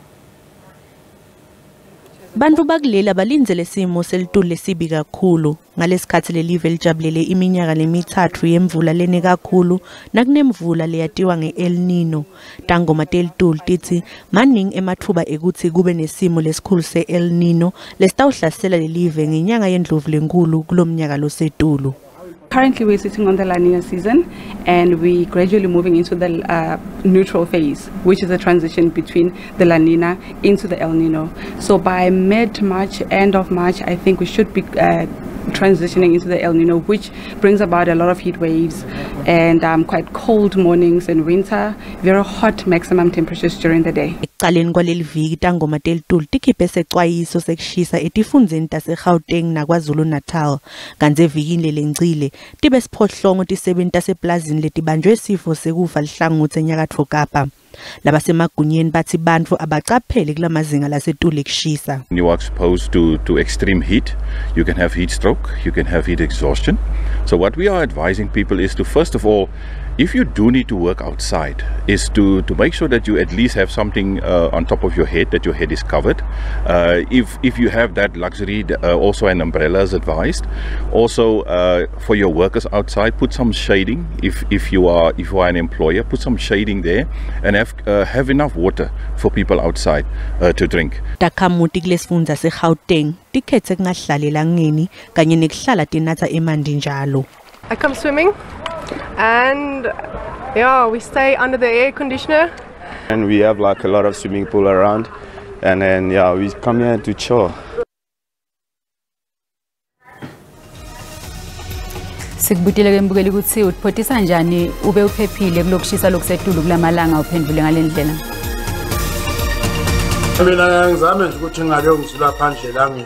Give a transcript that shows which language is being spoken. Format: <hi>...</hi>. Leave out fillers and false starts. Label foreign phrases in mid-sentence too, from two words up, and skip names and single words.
<ss>Bantu bakuleli abalindzele simo selitulu lesibi kakhulu ngalesikhathi lelive lijabulele iminyaka lemithathu yemvula lene kakhulu nakunemvula leyatiwa nge-El Nino. Tangoma telitulu tithi maningi emathuba ekuthi kube nesimo lesikhulu se-El Nino lesitawuhlasela lelive ngenyanga yendlovu lenkulu kulomnyaka losetulu.</ss> <en>Currently, we're sitting on the La Nina season, and we're gradually moving into the neutral phase, which is a transition between the La Nina into the El Nino. So by mid-March, end of March, I think we should be transitioning into the El Nino, which brings about a lot of heat waves and quite cold mornings in winter, very hot maximum temperatures during the day.</en> <ss>Ekuqaleni kwaleli viki tangoma telitulu tikhiphe sexwayiso sekushisa etifundeni taseGauteng naKwaZulu Natal kanti evikini lelengcile tibe siphohlongo tisebenti taseplazini letibanjwe isifo sekufa lihlangothi eNyakatfo Kapa. Labasemagunyeni bathi bantfu abacaphele kulamazinga lasetulu ekushisa.</ss> <en>You are exposed to extreme heat, you can have heat stroke, you can have heat exhaustion. So what we are advising people is to, first of all, if you do need to work outside, is to make sure that you at least have something on top of your head, that your head is covered. If you have that luxury, also an umbrella is advised. Also, for your workers outside, put some shading. If you are an employer, put some shading there, and have enough water for people outside to drink.</en> <ss>Takamuti kulesifundza seGauteng tikhethe kungahlalela ngeni kanye nekuhlala tinatha emanti njalo.</ss> <en>I come swimming and yeah, we stay under the air conditioner. And we have like a lot of swimming pool around, and then yeah, we come here to chill.</en> <ss>Sikubutile ke mbukeli ukuthi utiphothisa njani ube uphephile kulokushisa lokusetulu kulamalanga uphendule ngalendlela. Mina ngizame nje ukuthi ngake ngizula phandle elangeni.</ss>